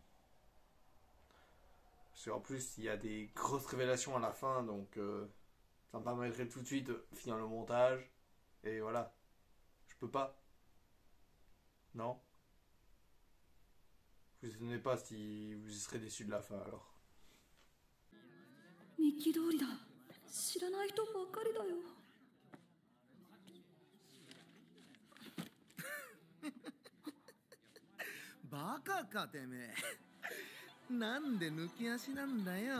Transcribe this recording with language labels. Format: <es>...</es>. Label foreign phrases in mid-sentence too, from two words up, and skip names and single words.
<fr>Parce qu'en plus, il y a des grosses révélations à la fin, donc ça me permettrait tout de suite de finir le montage. Et voilà. Je peux pas. Non. Vous étonnez pas si vous serez déçus de la fin alors.</fr> <ja>日記通りだ。知らない人ばかりだよ。バカかてめえ。なんで抜き足なんだよ。</ja>